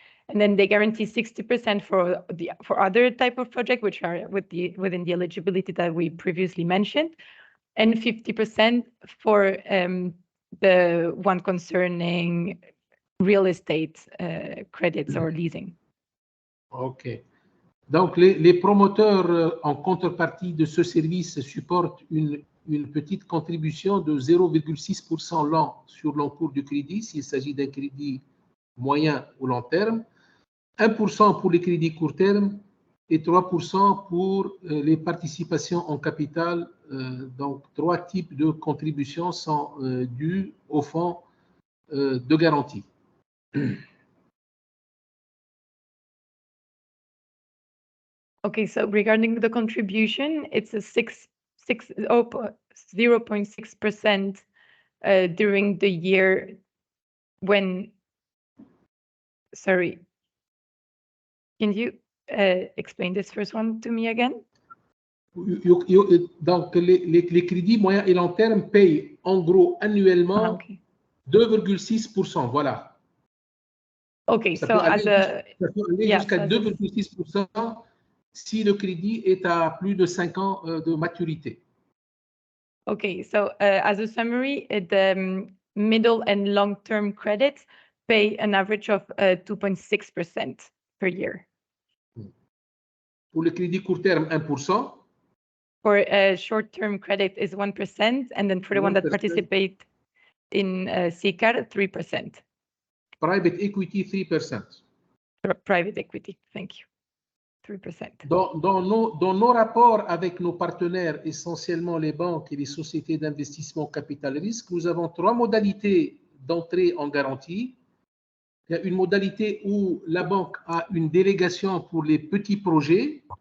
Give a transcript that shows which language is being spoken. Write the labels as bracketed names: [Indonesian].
[English] And then they guarantee 60% for other type of project, which are within the eligibility that we previously mentioned, and 50% for the one concerning real estate credits or leasing. OK. [French] Donc, les promoteurs, en contrepartie de ce service, supportent une petite contribution de 0,6% l'an sur l'encours du crédit, s'il s'agit d'un crédit moyen ou long terme, 1% pour les crédits court terme et 3% pour les participations en capital. Donc, 3 types de contributions sont dues au fonds de garantie. [English] Okay, so regarding the contribution, it's a 0.6% during the year when, sorry, can you explain this first one to me again? [French] Donc, les crédits moyen et long terme payent en gros annuellement 2,6%. Voilà. [English] Okay, [French] ça [English] so [French] peut [English] as a [French] aller jusqu'à 2,6% si le crédit est à plus de 5 ans de maturité. [English] Okay, so as a summary, the middle and long-term credits pay an average of 2.6% per year. [French] Pour le crédit court terme, 1%. [English] For a short-term credit is 1%, and then for the one that participate in CCAR, 3%. Private equity, 3%. Private equity, thank you. 3%. [French] Dans nos rapports avec nos partenaires, essentiellement les banques et les sociétés d'investissement capital risque, nous avons 3 modalités d'entrée en garantie. Il y a une modalité où la banque a une délégation pour les petits projets.